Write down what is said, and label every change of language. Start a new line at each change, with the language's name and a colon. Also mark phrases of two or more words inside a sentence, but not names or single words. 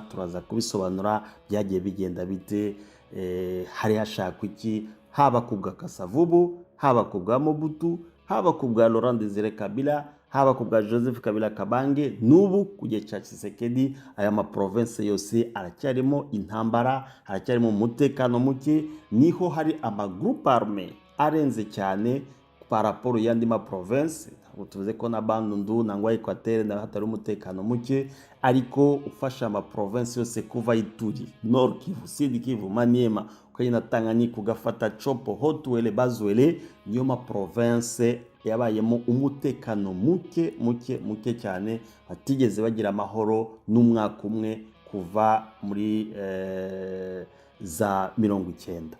Kinyarwanda: Turaza kubisobanura byagiye bigenda bite, hari hashakwa iki, haba ku bwa Kasavubu, haba ku bwa Mobutu, haba ku bwa Laurent Désiré Kabila, haba ku bwa Joseph Kabila Kabange, n'ubu kujya cha Tshisekedi. Aya ma province yose aracyarimo intambara, aracyarimo umutekano muke, niho hari ama
French: groupe armé
Kinyarwanda: arenze cyane
French: par rapport
Kinyarwanda: yandi ma province. Tuvuze ko na Bandundu nangwa Equateur na hatari umutekano muke, ariko ufasha ama province yose kuva Ituri, Nord Kivu, Sud Kivu, Maniema, ukagenda Tanganyika, ugafata Chopo, Haut-Uele, Bas-Uele, niyo ma province yabayemo umutekano muke cyane, batigeze bagira amahoro n'umwaka umwe kuva muri za 90.